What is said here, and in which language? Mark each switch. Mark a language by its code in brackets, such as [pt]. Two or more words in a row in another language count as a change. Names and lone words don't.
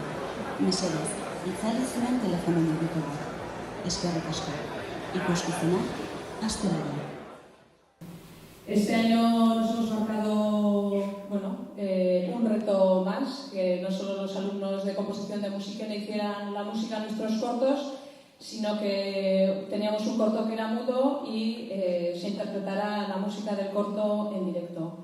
[eu] Mesedez, itzali zuen telefono mugitu bat. Eskerrik asko. Ikuskizuna, astelari. [es] Este año nos hemos marcado un reto más, que no solo los alumnos de composición de Musikene hicieran la música en nuestros cortos, sino que teníamos un corto que era mudo y se interpretara la música del corto en directo.